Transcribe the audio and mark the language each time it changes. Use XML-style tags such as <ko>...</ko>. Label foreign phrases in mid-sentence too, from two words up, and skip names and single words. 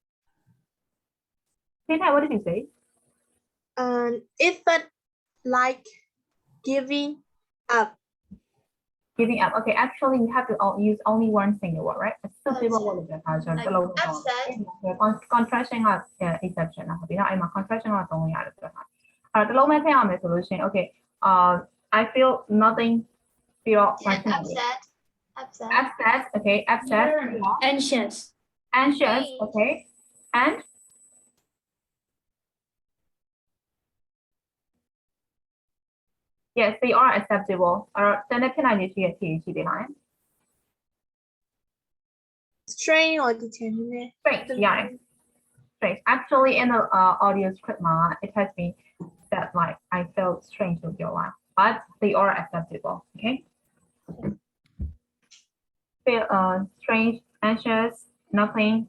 <en>Tina, what did you say? It felt like giving up. Giving up. Okay, actually, we have to use only one single word, right? It's still people will get answer. Like upset.</en> <my>Contraction က exception 啦ဒီတော့အဲ့မှာ contraction ကသုံးရတယ်ပြောတာအဲ့တော့တစ်လုံးမဲ့ထည့်ရမယ်ဆိုလို့ရှိရင်</my> <en>okay I feel nothing feel Yes, upset. upset okay upset Anxious. anxious okay and yes they are acceptable</en> <my>အဲ့တော့တနေ့ဖြစ်နိုင်နေရှိတဲ့ဖြေရှိသေးလား</my> <en>Strain or determinate. Strange, yeah. Strange. Actually, in the audio script, it has been said like I felt strange with your life, but they are acceptable. Okay. Feel strange, anxious, nothing.</en>